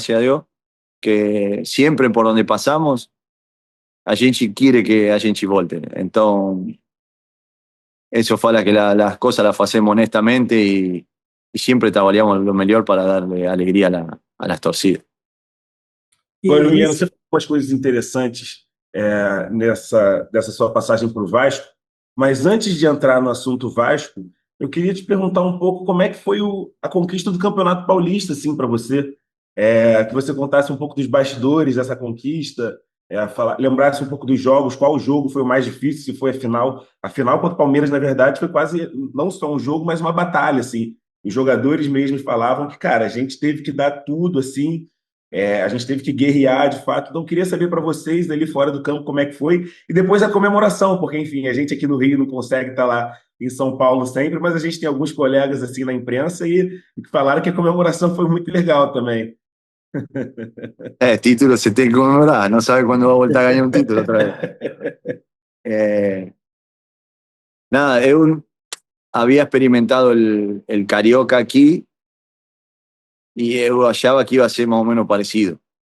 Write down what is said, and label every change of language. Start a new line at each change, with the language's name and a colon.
Spanish: Gracias a Dios, que siempre por donde pasamos, a gente quiere que a gente volte. Entonces, eso fala que las cosas las hacemos honestamente y siempre trabajamos lo mejor para darle alegría a las torcidas.
Portuguese: Agora, Emiliano, você falou umas coisas interessantes dessa sua passagem para o Vasco, mas antes de entrar no assunto Vasco, eu queria te perguntar um pouco como é que foi a conquista do Campeonato Paulista, assim, para você, que você contasse um pouco dos bastidores dessa conquista, lembrasse um pouco dos jogos, qual jogo foi o mais difícil, se foi a final. A final contra o Palmeiras, na verdade, foi quase não só um jogo, mas uma batalha, assim. Os jogadores mesmos falavam que, cara, a gente teve que dar tudo, assim, a gente teve que guerrear, de fato. Então, eu queria saber para vocês, ali fora do campo, como é que foi. E depois a comemoração, porque, enfim, a gente aqui no Rio não consegue estar lá em São Paulo sempre, mas a gente tem alguns colegas, assim, na imprensa e que falaram que a comemoração foi muito legal também.
Spanish: Título se tiene que conmemorar, no sabe cuándo va a volver a ganar un título otra vez. Nada, yo había experimentado el Carioca aquí y yo hallaba que iba a ser más o menos parecido.